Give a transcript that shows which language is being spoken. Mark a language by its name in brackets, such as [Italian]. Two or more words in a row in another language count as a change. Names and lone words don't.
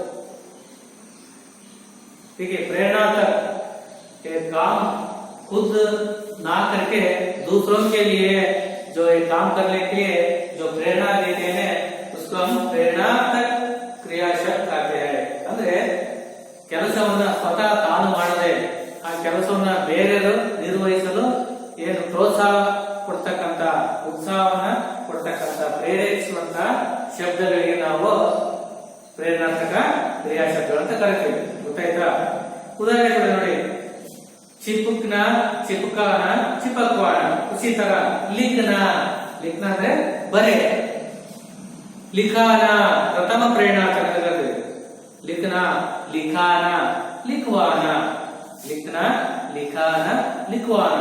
[Hindi] देखिए प्रेरणार्थक के काम खुद ना करके दूसरों के लिए जो एक काम करने के लिए जो प्रेरणा देते हैं उसको हम प्रेरणार्थक क्रिया शब्द कहते हैं। [Kannada] ಅಂದ್ರೆ ಕೆಲಸವನ್ನ ಸ್ವತಃ ತಾನು ಮಾಡದೆ ಆ ಕೆಲಸವನ್ನ ಬೇರೆಯವರು ನಿರ್ವಹಿಸಲು ಏನು ಪ್ರೋತ್ಸಾಹ ಕೊಡ್ತಕ್ಕಂತ, ಉತ್ಸಾಹವನ್ನ ಕೊಡ್ತಕ್ಕಂತ, ಪ್ರೇರೇಪಿಸುವಂತ ಶಬ್ದಗಳಿಗೆ ನಾವು ಪ್ರೇರಣಾರ್ಥಕ ಕ್ರಿಯಾ ಶಬ್ದಗಳು ಅಂತ ಕರಿತೀವಿ। ಗೊತ್ತಾಯ್ತಾ? ಉದಾಹರಣೆ ಕೊಡಿ ನೋಡಿ, [Hindi] चिपकना चिपकाना चिपकवाना। उसी तरह लिखना, लिखना है बरे। लिखाना प्रथम प्रेरणार्थक, लिखना लिखाना लिखवाना, लिखना लिखाना लिखवाना।